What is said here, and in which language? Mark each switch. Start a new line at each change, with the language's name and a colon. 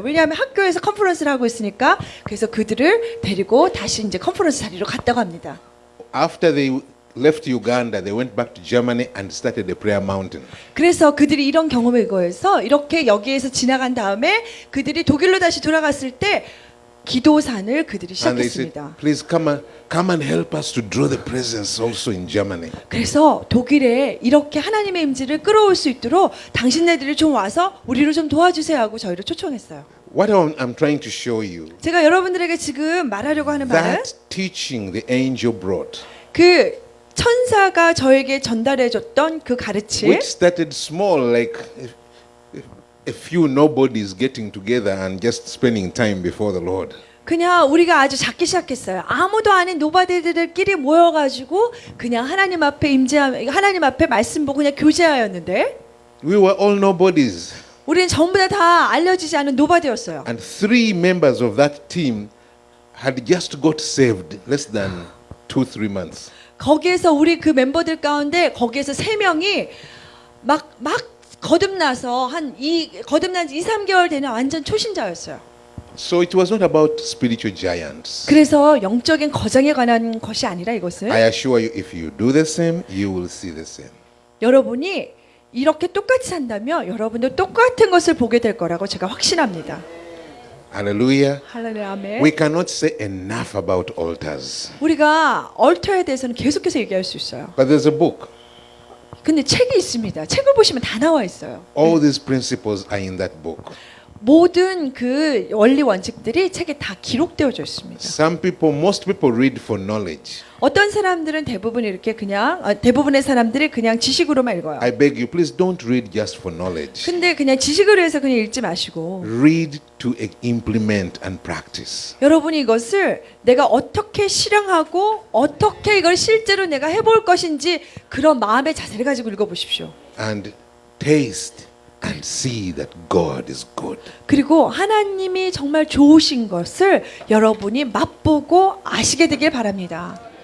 Korean: 왜냐하면 학교에서 컨퍼런스를 하고 있으니까. 그래서 그들을 데리고 다시 이제 컨퍼런스 자리로 갔다고 합니다.
English: After they left Uganda, they went back to Germany and started the prayer mountain.
Korean: 그래서 그들이 이런 경험에 의거해서 이렇게 여기에서 지나간 다음에 그들이 독일로 다시 돌아갔을 때 기도산을 그들이
English: And they said,
Korean: 시작했습니다.
English: please come and help us to draw the presence also in Germany.
Korean: 그래서 독일에 이렇게 하나님의 임재를 끌어올 수 있도록 당신네들이 좀 와서 우리를 좀 도와주세요 하고 저희를 초청했어요.
English: What I'm trying to show you,
Korean: 제가 여러분들에게 지금 말하려고 하는 말은
English: that teaching the angel brought,
Korean: 그 천사가 저에게 전달해줬던 그 가르침,
English: which started small, like a few nobodies getting together and just spending time before the Lord.
Korean: 그냥 우리가 아주 작게 시작했어요. 아무도 아닌 노바디들끼리 모여가지고 그냥 하나님 앞에 하나님 앞에 말씀 보고 그냥 교제하였는데
English: We were all nobodies.
Korean: 우리는 전부 다 알려지지 않은 노바디였어요.
English: And 3 members of that team had just got saved less than 2-3 months.
Korean: 거기에서 우리 그 멤버들 가운데 거기에서 3명이 막 거듭나서 거듭난 지 2-3개월 되는 완전 초신자였어요.
English: So it was not about spiritual giants.
Korean: 그래서 영적인 거장에 관한 것이 아니라 이것은
English: I assure you, if you do the same, you will see the same.
Korean: 여러분이 이렇게 똑같이 산다면 여러분도 똑같은 것을 보게 될 거라고 제가 확신합니다.
English: Hallelujah.
Korean: 할렐루야, 아멘.
English: We cannot say enough about altars.
Korean: 우리가 얼터에 대해서는 계속해서 얘기할 수 있어요.
English: But there's a book.
Korean: 근데 책이 있습니다. 책을 보시면 다 나와 있어요.
English: All these principles are in that book.
Korean: 모든 그 원리 원칙들이 책에 다 기록되어져 있습니다.
English: Most people read for knowledge.
Korean: 어떤 사람들은 대부분 이렇게 그냥 대부분의 사람들이 그냥 지식으로만 읽어요.
English: I beg you, please don't read just for knowledge.
Korean: 근데 그냥 지식으로 해서 그냥 읽지 마시고
English: Read to implement and practice.
Korean: 여러분이 이것을 내가 어떻게 실행하고 어떻게 이걸 실제로 내가 해볼 것인지 그런 마음의 자세를 가지고 읽어보십시오.
English: And taste and see that God is good.
Korean: 그리고 하나님이 정말 좋으신 것을 여러분이 맛보고 아시게 되길 바랍니다.